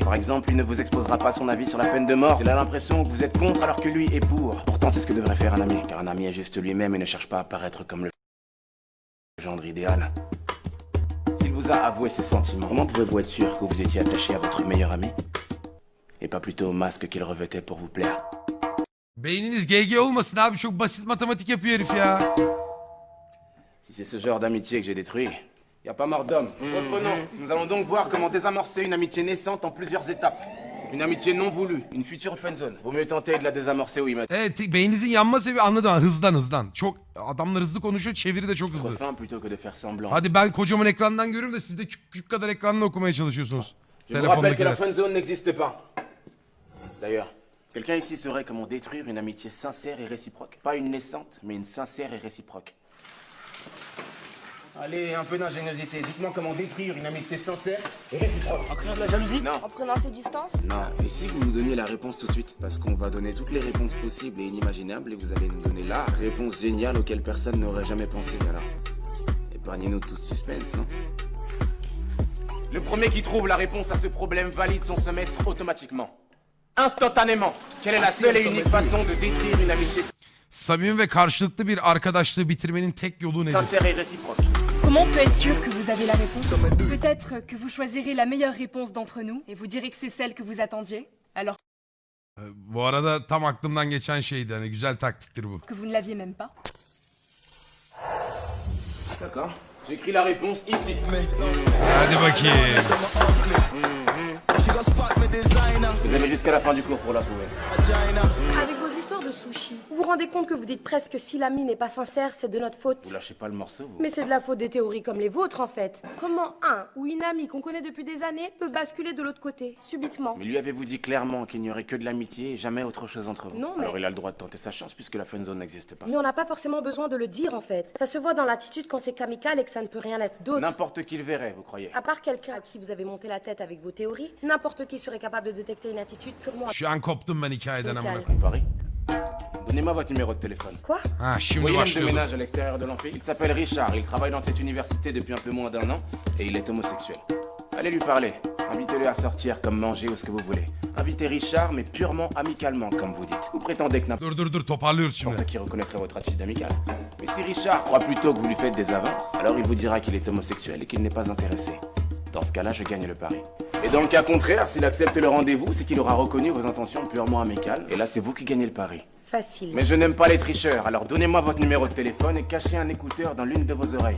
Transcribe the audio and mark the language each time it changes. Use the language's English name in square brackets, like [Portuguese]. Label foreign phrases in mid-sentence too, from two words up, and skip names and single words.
[French] Par exemple, il ne vous exposera pas son avis sur la peine de mort s'il a l'impression que vous êtes contre alors que lui est pour. Pourtant, c'est ce que devrait faire un ami, car un ami est juste lui-même et ne cherche pas à paraître comme le gendre idéal. S'il vous a avoué ses sentiments, comment pouvez-vous être sûr que vous étiez attaché à votre meilleur ami? Et pas plutôt au masque qu'il revêtait pour vous plaire? [Turkish] Beyniniz GG olmasın abi. Çok basit matematik yapıyor herif ya. [French] Si c'est ce genre d'amitié que j'ai détruit, y a pas mort d'homme. Reprenons. Nous allons donc voir comment désamorcer une amitié naissante en plusieurs étapes. Une amitié non voulue, une future friendzone. Vaut mieux tenter de la désamorcer ou y mettre [Turkish] Evet beyninizin yanma sebebi anladım. Hızdan. Çok adamlar hızlı konuşuyor. Çeviri de çok hızlı. [French] fin plutôt que de faire semblant. [Turkish] Hadi ben kocaman ekrandan görüyorum da siz de küçük kadar ekranla okumaya çalışıyorsunuz. [French] Je vous rappelle que la friendzone n'existe pas. D'ailleurs, quelqu'un ici saurait comment détruire une amitié sincère et réciproque. Pas une naissante, mais une sincère et réciproque. Allez, un peu d'ingéniosité. Dites-moi comment détruire une amitié sincère et réciproque. En créant de la jalousie? Non. En prenant ses distances? Non, et si vous nous donniez la réponse tout de suite? Parce qu'on va donner toutes les réponses possibles et inimaginables et vous allez nous donner la réponse géniale auquel personne n'aurait jamais pensé. Alors, épargnez-nous tout suspense, non? Le premier qui trouve la réponse à ce problème valide son semestre automatiquement. Instantanément. Quelle est la seule et unique façon de détruire une amitié [Turkish] Samimi ve karşılıklı bir arkadaşlığı bitirmenin tek yolu nedir? [French] sincère et réciproque? Comment on peut être sûr que vous avez la réponse? Peut-être que vous choisirez la meilleure réponse d'entre nous et vous direz que c'est celle que vous attendiez, alors [Turkish] Bu arada tam aklımdan geçen şeydi. Hani güzel taktiktir bu. [French] que vous ne l'aviez même pas. D'accord. J'écris la réponse ici. [Turkish] Hadi bakayım. [French] Vous avez jusqu'à la fin du cours pour la trouver. Avec vos histoires de sushi, vous vous rendez compte que vous dites presque que si l'ami n'est pas sincère, c'est de notre faute. Vous lâchez pas le morceau, vous. Mais c'est de la faute des théories comme les vôtres, en fait. Comment un ou une amie qu'on connaît depuis des années peut basculer de l'autre côté, subitement? Mais lui avez-vous dit clairement qu'il n'y aurait que de l'amitié et jamais autre chose entre vous? Non, mais- Alors il a le droit de tenter sa chance puisque la friendzone n'existe pas. Mais on n'a pas forcément besoin de le dire, en fait. Ça se voit dans l'attitude quand c'est amical et que ça ne peut rien être d'autre. N'importe qui le verrait, vous croyez? À part quelqu'un à qui vous avez monté la tête avec vos théories, n'importe qui serait capable de détecter une attitude purement... [Turkish] Şu an koptum ben hikayeden amına [French] Amical. [Turkish] koyayım. [French] Paris. Donnez-moi votre numéro de téléphone. Quoi? [Turkish] Ha [French] Vous [Turkish] şimdi [French] voyez l'homme de [Turkish] başlıyoruz. [French] ménage à l'extérieur de l'amphi? Il s'appelle Richard, il travaille dans cette université depuis un peu moins d'1 an et il est homosexuel. Allez lui parler, invitez-le à sortir comme manger ou ce que vous voulez. Invitez Richard mais purement amicalement comme vous dites. Vous prétendez que [Turkish] Dur toparlıyoruz şimdi. [French] n'importe qui reconnaîtrait votre attitude amicale. Mais si Richard croit plutôt que vous lui faites des avances, alors il vous dira qu'il est homosexuel et qu'il n'est pas intéressé. Dans ce cas-là, je gagne le pari. Et dans le cas contraire, s'il accepte le rendez-vous, c'est qu'il aura reconnu vos intentions purement amicales. Et là, c'est vous qui gagnez le pari. Facile. Mais je n'aime pas les tricheurs, alors donnez-moi votre numéro de téléphone et cachez un écouteur dans l'une de vos oreilles.